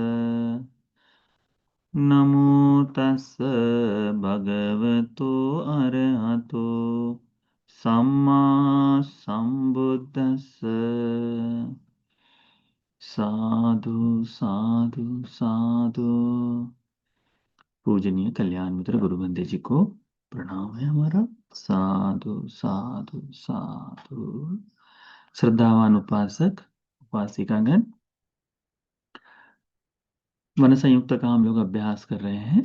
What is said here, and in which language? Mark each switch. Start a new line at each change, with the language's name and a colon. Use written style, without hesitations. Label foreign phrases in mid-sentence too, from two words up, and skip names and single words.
Pali: नमो तस् भगवतो अरहतो सम्मा सम्बुद्धस्स। साधु साधु साधु।
Hindi: पूजनीय कल्याण मित्र गुरु बंदे जी को प्रणाम है हमारा।
Pali: साधु साधु साधु।
Hindi: श्रद्धावान उपासक उपासिकागण, वन संयुक्त का हम लोग अभ्यास कर रहे हैं।